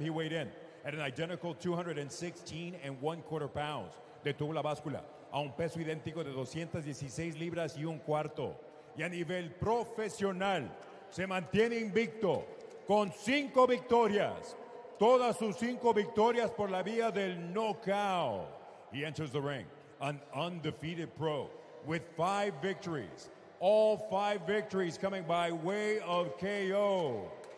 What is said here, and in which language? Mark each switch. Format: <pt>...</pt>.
<en>He weighed in at an identical 216 1/4 pounds.</en> <es>Detuvo la báscula a un peso idéntico de 216 libras y 1/4. Y a nivel profesional se mantiene invicto con 5 victorias. Todas sus 5 victorias por la vía del knockout.</es> <en>He enters the ring, an undefeated pro with 5 victories. All 5 victories coming by way of KO.</en>